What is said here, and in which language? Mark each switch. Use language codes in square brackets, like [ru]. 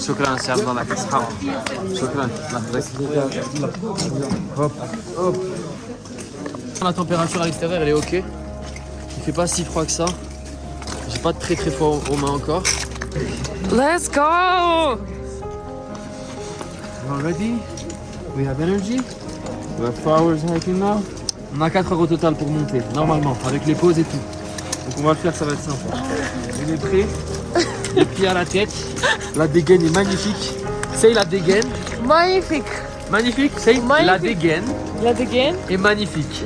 [ar] شكرا سي عبد الله كتصحى شكرا hop hop. [fr] La température à l'extérieur elle est ok. Il fait pas si froid que ça. J'ai pas très très froid aux mains encore. [en] Let's go. You ready? We have energy. We have 4 hours hiking now. [fr] On a 4 heures au total pour monter, normalement, avec les pauses et tout. Donc on va le faire, ça va être sympa. On est prêt. Les pieds à la tête. La dégaine est magnifique. C'est la dégaine. Magnifique. Magnifique. C'est la dégaine La dégaine. est magnifique.